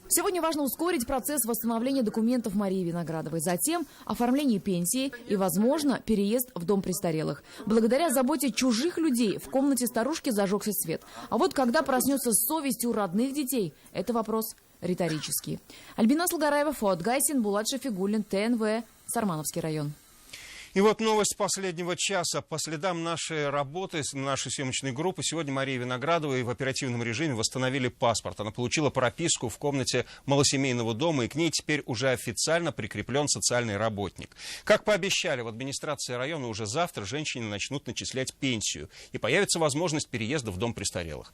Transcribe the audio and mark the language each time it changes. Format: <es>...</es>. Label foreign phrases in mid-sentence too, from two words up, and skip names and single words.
<ru>Сегодня важно ускорить процесс восстановления документов Марии Виноградовой, затем оформление пенсии и, возможно, переезд в дом престарелых. Благодаря заботе чужих людей в комнате старушки зажегся свет. А вот когда проснется совесть у родных детей, это вопрос риторический. Альбина Салгараева, Фуат Гайсин, Булат Шафигуллин, ТНВ, Сармановский район. И вот новость последнего часа. По следам нашей работы, нашей съемочной группы, сегодня Мария Виноградова в оперативном режиме восстановили паспорт. Она получила прописку в комнате малосемейного дома, и к ней теперь уже официально прикреплен социальный работник. Как пообещали в администрации района, уже завтра женщине начнут начислять пенсию, и появится возможность переезда в дом престарелых.</ru>